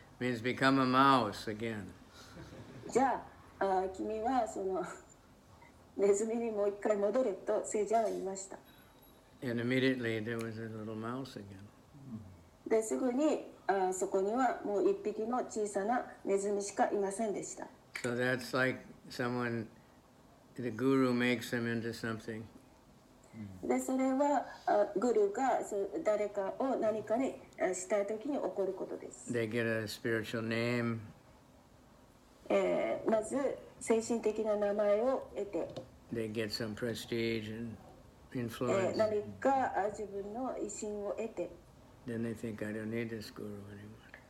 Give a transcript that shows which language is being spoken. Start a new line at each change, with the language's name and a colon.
English: Means become a mouse again.
Japanese: じゃあ君はそのネズミにもう一回戻れと聖者は言いました。
English: And immediately there was a little mouse again.
Japanese: ですぐにそこにはもう一匹の小さなネズミしかいませんでした。
English: So that's like someone, the guru makes them into something.
Japanese: でそれはグルが誰かを何かにしたいときに起こることです。
English: They get a spiritual name.
Japanese: まず精神的な名前を得て、
English: They get some prestige and influence.
Japanese: 何か自分の威信を得て、
English: Then they think, I don't need this guru anymore.